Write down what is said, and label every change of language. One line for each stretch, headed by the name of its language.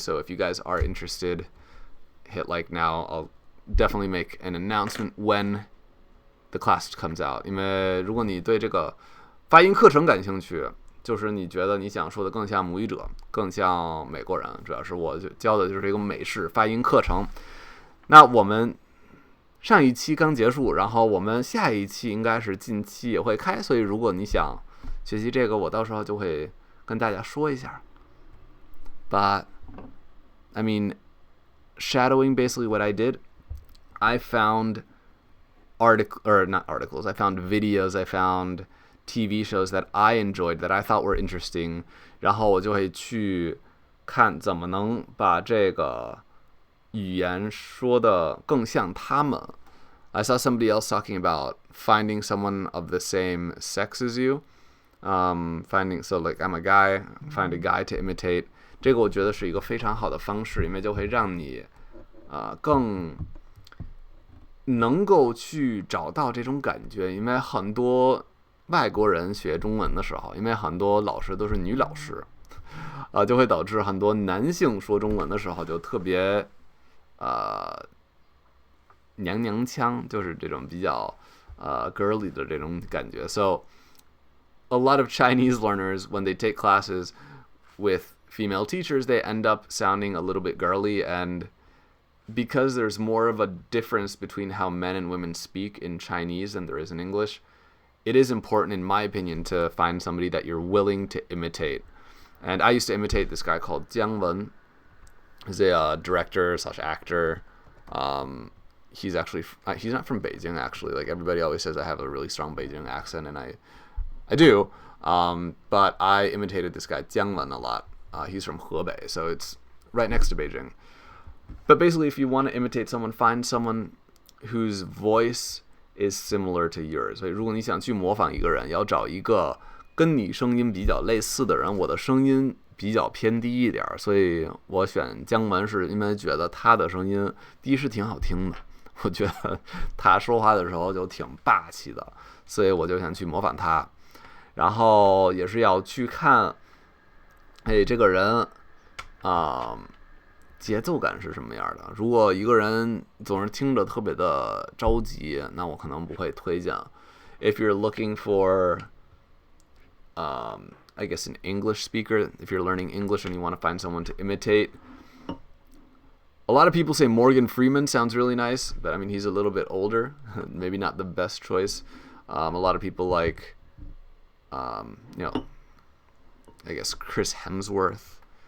English: So if you guys are interested, hit like now. I'll definitely make an announcement when the class comes out.
Chinese: 因为如果你对这个发音课程感兴趣，就是你觉得你想说的更像母语者，更像美国人，主要是我教的就是一个美式发音课程。那我们上一期刚结束，然后我们下一期应该是近期也会开，所以如果你想学习这个，我到时候就会跟大家说一下。
English: But I mean, shadowing, basically what I did, I found not articles, I found videos, I found TV shows that I enjoyed, that I thought were interesting,
Chinese: 然后我就会去看怎么能把这个语言说的更像他们。
English: I saw somebody else talking about finding someone of the same sex as you. So like I'm a guy, find a guy to imitate.
Chinese: 这个我觉得是一个非常好的方式，因为就会让你更能够去找到这种感觉。因为很多外国人学中文的时候，因为很多老师都是女老师，就会导致很多男性说中文的时候就特别娘娘腔，就是这种比较girly 的这种感觉。
English: So a lot of Chinese learners, when they take classes with female teachers, they end up sounding a little bit girly, and because there's more of a difference between how men and women speak in Chinese than there is in English, it is important, in my opinion, to find somebody that you're willing to imitate. And I used to imitate this guy called Jiang Wen. He's a director / actor. He's not from Beijing, actually. Like, everybody always says I have a really strong Beijing accent, and I do. But I imitated this guy Jiang Wen a lot. He's from Hebei, so it's right next to Beijing. But basically, if you want to imitate someone, find someone whose voice is similar to yours.
Chinese: 所以如果你想去模仿一个人，要找一个跟你声音比较类似的人。我的声音比较偏低一点，所以我选姜文是因为觉得他的声音第一是挺好听的，我觉得他说话的时候就挺霸气的，所以我就想去模仿他。然后也是要去看，这个人节奏感是什么样的。如果一个人总是听着特别的着急，那我可能不会推荐。
English: If you're looking for, I guess an English speaker, if you're learning English and you want to find someone to imitate, a lot of people say Morgan Freeman sounds really nice, but I mean he's a little bit older, maybe not the best choice. A lot of people like, I guess Chris Hemsworth.